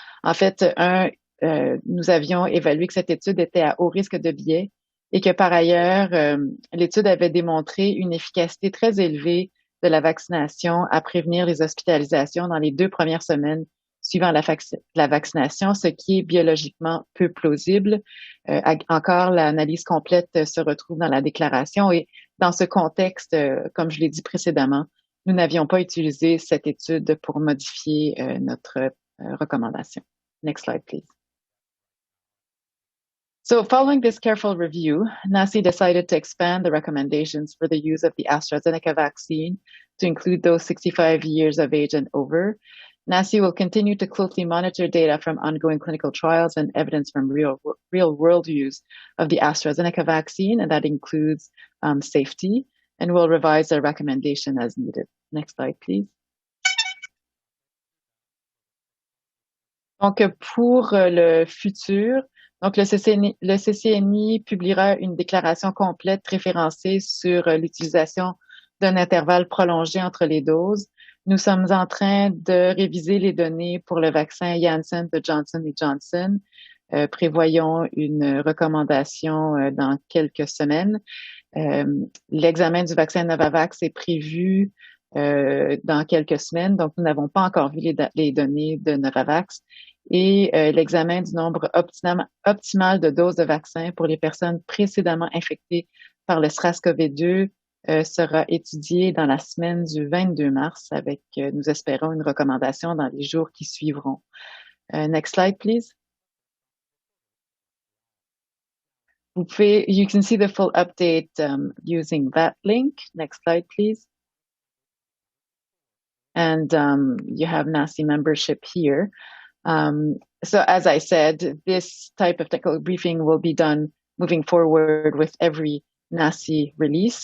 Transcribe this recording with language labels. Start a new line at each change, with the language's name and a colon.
French: En fait, nous avions évalué que cette étude était à haut risque de biais et que par ailleurs, l'étude avait démontré une efficacité très élevée de la vaccination à prévenir les hospitalisations dans les 2 premières semaines suivant la vaccination, ce qui est biologiquement peu plausible. Encore, l'analyse complète se retrouve dans la déclaration et dans ce contexte, comme je l'ai dit précédemment, nous n'avions pas utilisé cette étude pour modifier notre recommandation.
English: Next slide, please. So following this careful review, NACI decided to expand the recommendations for the use of the AstraZeneca vaccine to include those 65 years of age and over. NACI will continue to closely monitor data from ongoing clinical trials and evidence from real-world use of the AstraZeneca vaccine, and that includes safety, and will revise their recommendation as needed. Next slide, please.
French: Donc, pour le futur, donc le CCNI publiera une déclaration complète référencée sur l'utilisation d'un intervalle prolongé entre les doses. Nous sommes en train de réviser les données pour le vaccin Janssen de Johnson & Johnson. Prévoyons une recommandation dans quelques semaines. L'examen du vaccin Novavax est prévu dans quelques semaines, donc nous n'avons pas encore vu les données de Novavax. Et l'examen du nombre optimal de doses de vaccin pour les personnes précédemment infectées par le SRAS-CoV-2 sera étudié dans la semaine du 22 mars avec, nous espérons, une recommandation dans les jours qui suivront.
English: Next slide, please. You can see the full update using that link. Next slide, please. And you have NACI membership here. So as I said, this type of technical briefing will be done moving forward with every NACI release.